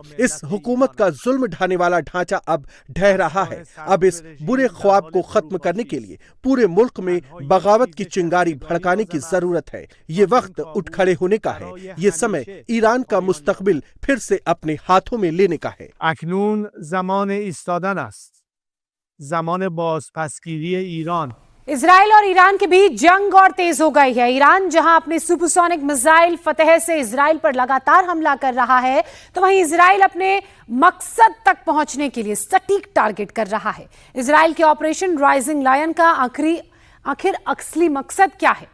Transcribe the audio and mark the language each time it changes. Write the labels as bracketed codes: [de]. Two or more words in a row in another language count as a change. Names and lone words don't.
[hi] इस हुकूमत का जुल्म ढाने वाला ढांचा अब ढह रहा है। अब इस बुरे ख्वाब को खत्म करने के लिए पूरे मुल्क में बगावत की चिंगारी भड़काने की जरूरत है। ये वक्त उठ खड़े होने का है। ये समय ईरान का मुस्तकबिल फिर से अपने हाथों में लेने का है। [fa] اکنون زمان ایستادن است. زمان بازپسگیری ایران. [hi] इजराइल और ईरान के बीच जंग और तेज हो गई है। ईरान जहां अपने सुपरसोनिक मिसाइल फतेह से इजराइल पर लगातार हमला कर रहा है, तो वहीं इजराइल अपने मकसद तक पहुंचने के लिए सटीक टारगेट कर रहा है। इजराइल के ऑपरेशन राइजिंग लायन का आखिर असली मकसद क्या है?